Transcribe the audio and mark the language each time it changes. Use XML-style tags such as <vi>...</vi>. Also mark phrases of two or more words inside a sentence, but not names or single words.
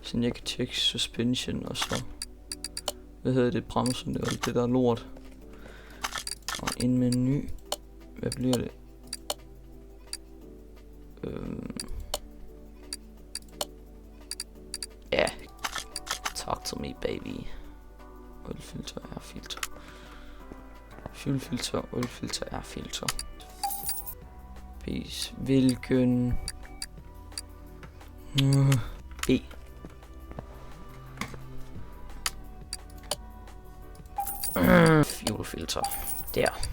<da>Så jeg kan tjekke suspension og så... Hvad hedder det? Bremsen, det er alt det der lort. Og en menu. Hvad bliver det? Ja.</da> <en>Talk to me, baby.</en> <da>Oliefilter, airfilter. Fuelfilter, oliefilter, airfilter. Peace. Hvilken... B. Fuelfilter. Der.</da>